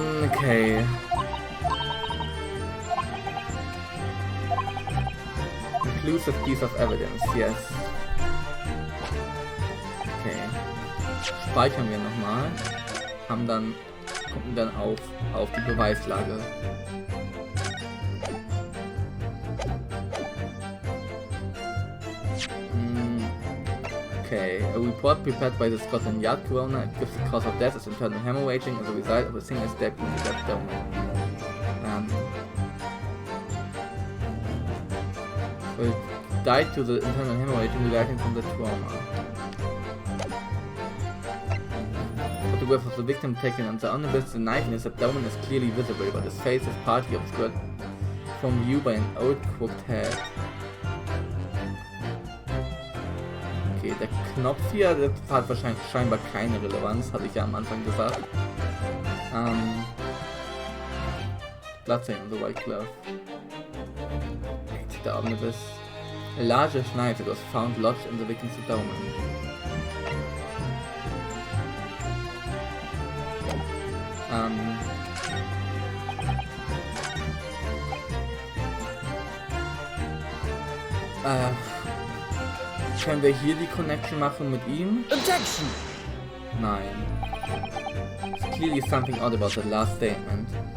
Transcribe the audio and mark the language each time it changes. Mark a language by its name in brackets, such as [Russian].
[English] Okay. Conclusive piece of evidence, yes. [German] Okay. Speichern wir nochmal. Gucken dann auf die Beweislage. [English] Okay, a report prepared by the Scotland Yard coroner gives the cause of death as internal hemorrhaging as a result of a single stab into the abdomen. Well, died to the internal hemorrhaging resulting from the trauma. photograph of the victim taken on the omnibus. The knife in his abdomen is clearly visible, but his face is partly obscured from view by an old crooked head. [German] Okay, der Knopf hier, das hat wahrscheinlich scheinbar keine Relevanz, hatte ich ja am Anfang gesagt. [English] Bloodstain on the white glove. The omnibus. A largish knife that was found lodged in the victim's abdomen. [German] Können wir hier die Connection machen mit ihm? [English] Objection! [German] Nein. [English] It's clearly something odd about the last statement.